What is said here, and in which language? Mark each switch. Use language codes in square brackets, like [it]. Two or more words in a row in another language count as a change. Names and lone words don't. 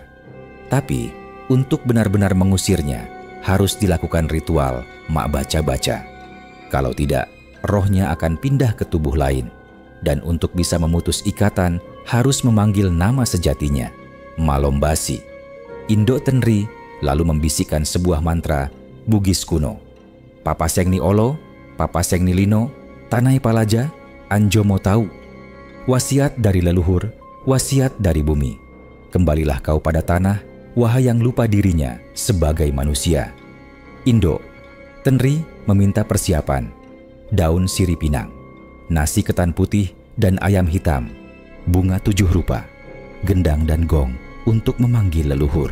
[id] Tapi untuk benar-benar mengusirnya, harus dilakukan ritual mak baca-baca. Kalau tidak, rohnya akan pindah ke tubuh lain. Dan untuk bisa memutus ikatan, harus memanggil nama sejatinya, Malombasi. Indo Tenri lalu membisikkan sebuah mantra Bugis kuno. [bug] Papa Seng Ni Olo, Papa Seng Ni Lino, Tanai Palaja, Anjomo tahu. [id] Wasiat dari leluhur, wasiat dari bumi. Kembalilah kau pada tanah, wahai yang lupa dirinya sebagai manusia. Indo Tenri meminta persiapan. Daun sirih pinang, nasi ketan putih dan ayam hitam, bunga 7 rupa, gendang dan gong untuk memanggil leluhur.